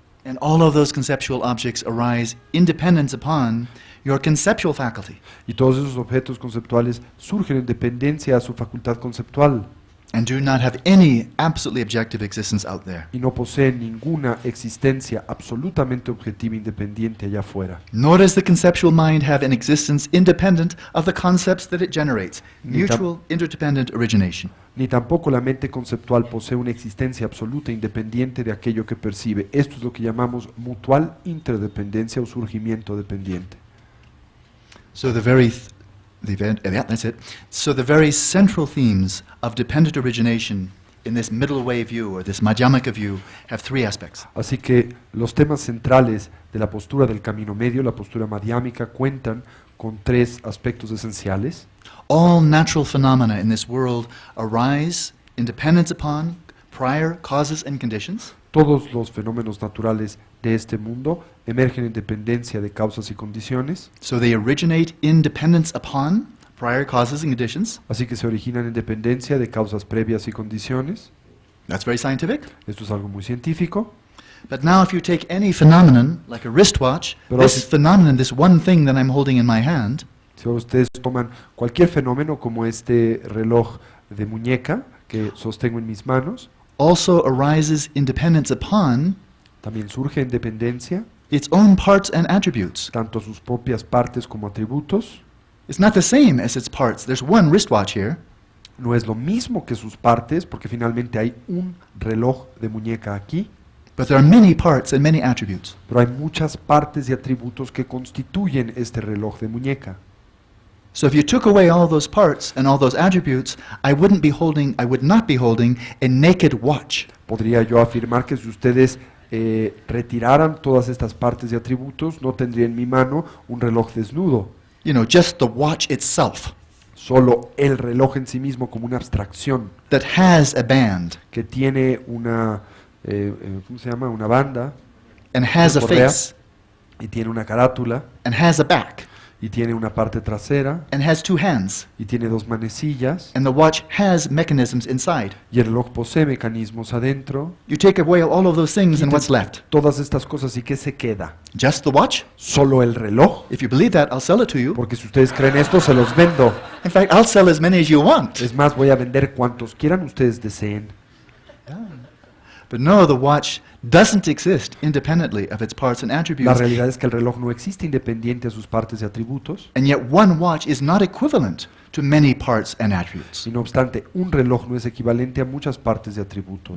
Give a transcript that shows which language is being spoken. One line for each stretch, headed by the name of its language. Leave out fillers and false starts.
English: And all of those conceptual objects arise in dependence upon your conceptual faculty.
Spanish: Y todos esos objetos conceptuales surgen en dependencia a su facultad conceptual
English: And do not have any absolutely objective existence out there.
Spanish: y no poseen ninguna existencia absolutamente objetiva independiente allá afuera.
English: Nor does the conceptual mind have an existence independent of the concepts that it generates.
Spanish: Ni tam-
English: Mutual interdependent origination.
Spanish: Ni tampoco la mente conceptual posee una existencia absoluta independiente de aquello que percibe. Esto es lo que llamamos mutual interdependencia o surgimiento dependiente.
English: So that's it. So the very central themes of dependent origination in this middle way view or this Madhyamaka view have three aspects.
Spanish: Así que los temas centrales de la postura del camino medio, la postura madhyámica, cuentan con tres aspectos esenciales.
English: All natural phenomena in this world arise in dependence upon prior causes and conditions.
Spanish: Todos los fenómenos naturales de este mundo emergen en dependencia de causas y condiciones,
English: So they originate in dependence upon prior causes and conditions.
Spanish: así que se originan en dependencia de causas previas y condiciones.
English: That's very scientific.
Spanish: Esto es algo muy científico.
English: But now if you take any phenomenon, like a wristwatch,
Spanish: Pero
English: this
Spanish: si-
English: phenomenon, this one thing that I'm holding in my hand,
Spanish: Si ustedes toman cualquier fenómeno como este reloj de muñeca que sostengo en mis manos,
English: also arises in dependence upon
Spanish: también surge en dependencia
English: its own parts and attributes.
Spanish: tanto sus propias partes como atributos.
English: It's not the same as its parts. There's one wristwatch here,
Spanish: No es lo mismo que sus partes, porque finalmente hay un reloj de muñeca aquí,
English: but there are many parts and many attributes.
Spanish: pero hay muchas partes y atributos que constituyen este reloj de muñeca.
English: So if you took away all those parts and all those attributes, I would not be holding a naked watch.
Spanish: Podría yo afirmar que si ustedes retiraran todas estas partes y atributos, no tendría en mi mano un reloj desnudo,
English: You know, just the watch itself
Spanish: solo el reloj en sí mismo como una abstracción
English: that has a band
Spanish: que tiene una, ¿cómo se llama? Una banda
English: and has a
Spanish: correa,
English: face
Spanish: y tiene una carátula
English: and has a back
Spanish: y tiene una parte trasera
English: and has two hands,
Spanish: y tiene dos manecillas
English: and the watch has mechanisms inside.
Spanish: y el reloj posee mecanismos adentro.
English: You take away all of those things and what's left?
Spanish: Todas estas cosas, ¿y qué se queda?
English: Just the watch?
Spanish: Solo el reloj.
English: If you believe that, I'll sell it to you.
Spanish: Porque si ustedes creen esto, se los vendo.
English: In fact, I'll sell as many as you want.
Spanish: Es más, voy a vender cuantos quieran ustedes deseen.
English: But no, the watch doesn't exist independently of its parts and
Spanish: La
English: attributes.
Spanish: realidad es que el reloj no existe independiente a sus partes y atributos.
English: And yet one watch is not equivalent to many parts and attributes.
Spanish: Y no obstante, un reloj no es equivalente a muchas partes y atributos.